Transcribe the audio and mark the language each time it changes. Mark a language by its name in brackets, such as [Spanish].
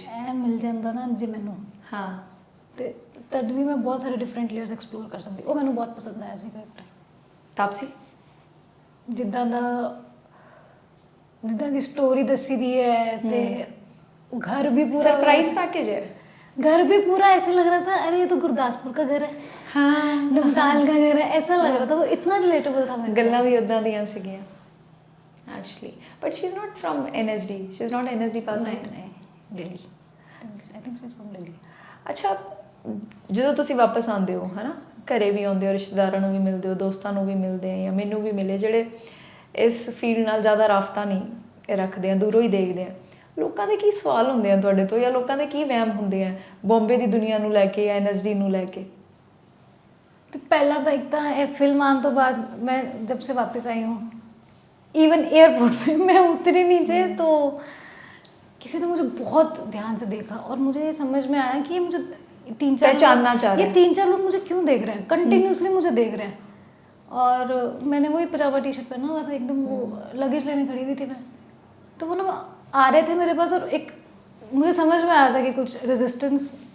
[Punjabi] ਇਹ ਮਿਲ ਜਾਂਦਾ ਨਾ ਜੇ ਮੈਨੂੰ, ਹਾਂ ਤੇ ਤਦ ਵੀ ਮੈਂ ਬਹੁਤ ਸਾਰੇ ਡਿਫਰੈਂਟ ਲੇਅਰਸ ਐਕਸਪਲੋਰ ਕਰ ਸਕਦੀ। ਉਹ ਮੈਨੂੰ ਬਹੁਤ ਪਸੰਦ ਆਇਆ ਸੀ ਕਰੈਕਟਰ। ਤਾਪਸੀ ਜਿੱਦਾਂ ਦੀ ਸਟੋਰੀ ਦੱਸੀ ਦੀ है, ਤੇ [Hindi] घर भी पूरा सरप्राइज पैकेज है। घर भी पूरा ऐसे लग रहा था अरे ये तो गुरदासपुर का घर है, हाँ नमटाल का घर है, ऐसा लग रहा था। वो इतना रिलेटेबल था मेरे को। [Punjabi] ਗੱਲਾਂ ਵੀ ਉਦਾਂ ਦੀਆਂ ਸੀਗੀਆਂ actually. [English] But she is not from NSD, she is not NSD pass out. नहीं Delhi, I think she is from Delhi. [Punjabi] ਅੱਛਾ, ਜਦੋਂ ਤੁਸੀਂ ਵਾਪਸ ਆਉਂਦੇ ਹੋ ਹੈ ਨਾ, ਘਰੇ ਵੀ ਆਉਂਦੇ ਹੋ, ਰਿਸ਼ਤੇਦਾਰਾਂ ਨੂੰ ਵੀ ਮਿਲਦੇ ਹੋ, ਦੋਸਤਾਂ ਨੂੰ ਵੀ ਮਿਲਦੇ ਆ, ਜਾਂ ਮੈਨੂੰ ਵੀ ਮਿਲੇ ਜਿਹੜੇ ਇਸ ਫੀਲਡ ਨਾਲ ਜ਼ਿਆਦਾ ਰਾਬਤਾ ਨਹੀਂ ਰੱਖਦੇ ਆ, ਦੂਰੋਂ ਹੀ ਦੇਖਦੇ ਆ, ਲੋਕਾਂ ਦੇ ਕੀ ਸਵਾਲ ਹੁੰਦੇ ਆ ਤੁਹਾਡੇ ਤੋਂ, ਜਾਂ ਲੋਕਾਂ ਦੇ ਕੀ ਵਹਿਮ ਹੁੰਦੇ ਆ ਬੰਬੇ ਦੀ ਦੁਨੀਆ ਨੂੰ ਲੈ ਕੇ ਜਾਂ NSD ਨੂੰ ਲੈ ਕੇ? [Hindi] तो पहला तो एक था ये फिल्म आने तो बाद मैं जब से वापस आई हूँ, इवन एयरपोर्ट पे मैं उतरी नीचे तो किसी ने मुझे बहुत ध्यान से देखा और मुझे ये समझ में आया कि ये मुझे पहचानना चाह रहे हैं। ये 3-4 लोग मुझे क्यों देख रहे हैं, कंटिन्यूसली मुझे देख रहे हैं। और मैंने वही पजामा टी-शर्ट पहना हुआ था, एकदम वो लगेज लेने खड़ी हुई थी मैं, तो वो ना आ रहे थे मेरे पास और एक मुझे समझ में आ रहा था कि कुछ रेजिस्टेंस।